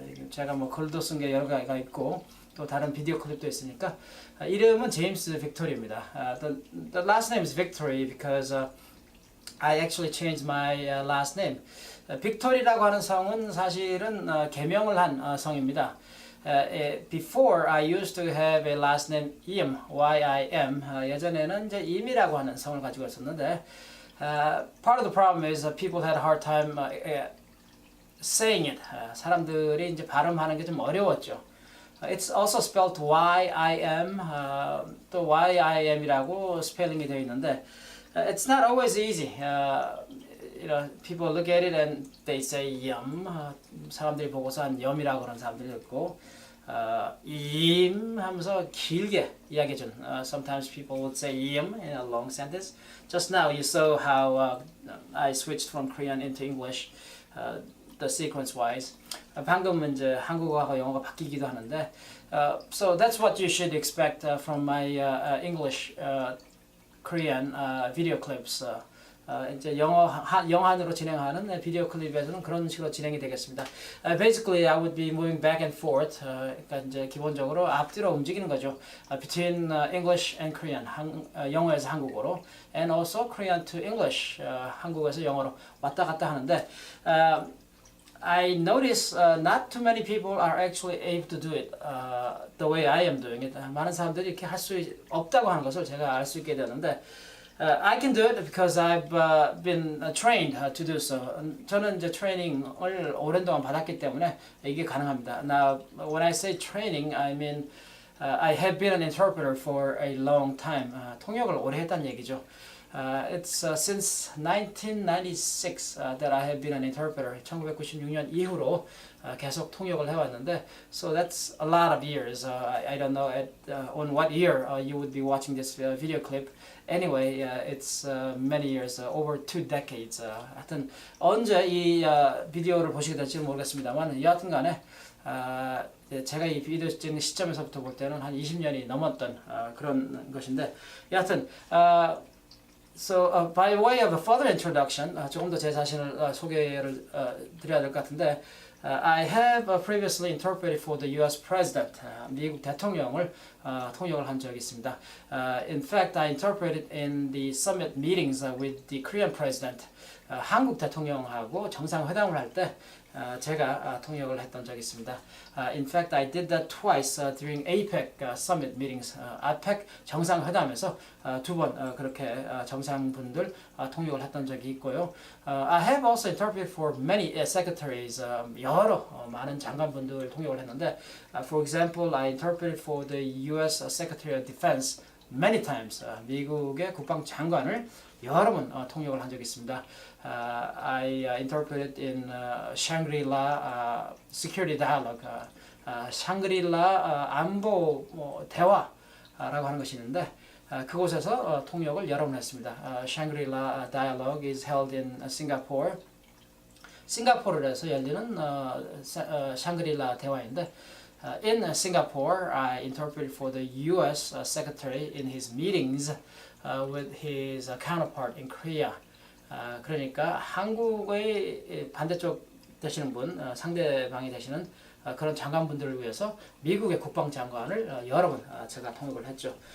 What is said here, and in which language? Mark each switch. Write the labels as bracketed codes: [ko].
[ko] 제가 뭐 글도 쓴 게 여러 가지가 있고 또 다른 비디오 클립도 있으니까 이름은 제임스 빅토리입니다. [en] The last name is Victory because I actually changed my last name. [ko] 빅토리라고 하는 성은 사실은 개명을 한 성입니다. [en] Before I used to have a last name Im, Y-I-M. [ko] 예전에는 이제 임이라고 하는 성을 가지고 있었는데 [en] part of the problem is people had a hard time saying it. [ko] 사람들이 이제 발음하는 게 좀 어려웠죠. [en] It's also spelled Y-I-M. [ko] 또 Y-I-M이라고 스펠링이 되어 있는데 [en] it's not always easy. You know, people look at it and they say yum. [ko] 사람들이 보고서 한 yum이라고 그러는 사람들이 있고 im 하면서 길게 이야기해준. [en] Sometimes people would say yum in a long sentence. Just now you saw how I switched from Korean into English, the sequence wise. [ko] 방금 이제 한국어하고 영어가 바뀌기도 하는데 [en] so that's what you should expect from my English Korean video clips. [ko] 이제 영한으로 진행하는 비디오 클립에서는 그런 식으로 진행이 되겠습니다. [en] Basically, I would be moving back and forth. [ko] 그러니까 이제 기본적으로 앞뒤로 움직이는 거죠. [en] Between English and Korean, [ko] 영어에서 한국어로, [en] and also Korean to English, [ko] 한국어에서 영어로 왔다 갔다 하는데. [en] I notice not too many people are actually able to do it the way I am doing it. [ko] 많은 사람들이 이렇게 할 수 없다고 하는 것을 제가 알 수 있게 되는데 [en] I can do it because I've been trained to do so. [ko] 저는 이제 트레이닝을 오랜 동안 받았기 때문에 이게 가능합니다. [en] Now, when I say training, I mean I have been an interpreter for a long time. [ko] 통역을 오래 했다는 얘기죠. [en] It's since 1996 that I have been an interpreter. [ko] 1996년 이후로 계속 통역을 해왔는데, [en] so that's a lot of years. I don't know on what year you would be watching this video clip. Anyway, it's many years, over 2 decades. [ko] 하여튼 언제 이 비디오를 보시게 될지는 모르겠습니다만, 여하튼간에 제가 이 비디오 찍는 시점에서부터 볼 때는 한 20년이 넘었던 그런 것인데, 여하튼. [en] So by way of a further introduction, [ko] 조금 더 제 자신을 소개를 드려야 될 것 같은데, [en] I have previously interpreted for the U.S. President, [ko] 미국 대통령을 통역을 한 적이 있습니다. [en] In fact, I interpreted in the summit meetings with the Korean president. [ko] 한국 대통령하고 정상회담을 할 때 제가 통역을 했던 적이 있습니다. [en] In fact, I did that twice during APEC summit meetings. [ko] APEC 정상회담에서 두 번 그렇게 정상분들 통역을 했던 적이 있고요. [en] I have also interpreted for many secretaries. [ko] 여러 많은 장관분들 통역을 했는데, [en] for example, I interpreted for the U.S. Secretary of Defense many times. [ko] 미국의 국방장관을 여러 번 통역을 한 적이 있습니다. [en] I interpreted in Shangri-La Security Dialogue, [ko] 샹그릴라 안보 대화라고 하는 것이 있는데 그곳에서 통역을 여러 번 했습니다. [en] Shangri-La Dialogue is held in Singapore. [ko] 싱가포르에서 열리는 샹그릴라 대화인데 [en] in Singapore, I interpreted for the U.S. Secretary in his meetings with his counterpart in Korea. [ko] 그러니까 한국의 반대쪽 되시는 분, 상대방이 되시는 그런 장관분들을 위해서 미국의 국방장관을 여러 번 제가 통역을 했죠.